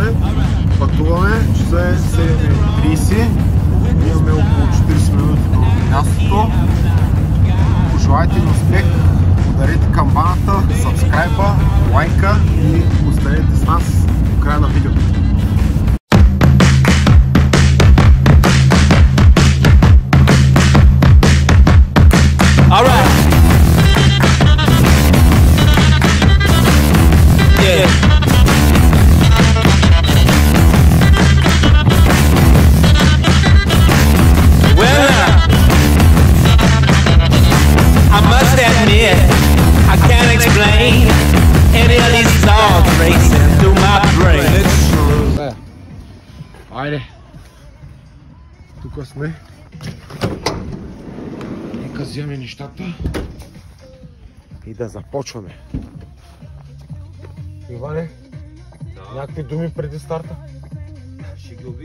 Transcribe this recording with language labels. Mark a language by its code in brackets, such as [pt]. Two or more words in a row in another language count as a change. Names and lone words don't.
[bg] Пътуваме. Часа е 7:30. Имаме около 40 минути до мястото. Пожелайте ни успех. Ударете камбаната, сабскрайба, лайка и останете с нас до края на видеото. [en] All right. Yeah. Well, I must admit I can't explain any of these thoughts racing through my brain. It's true. [bg] Айде. Тук сме. Нека вземе нещата и да започваме. Иване, някакви думи преди старта? Ще ги убим.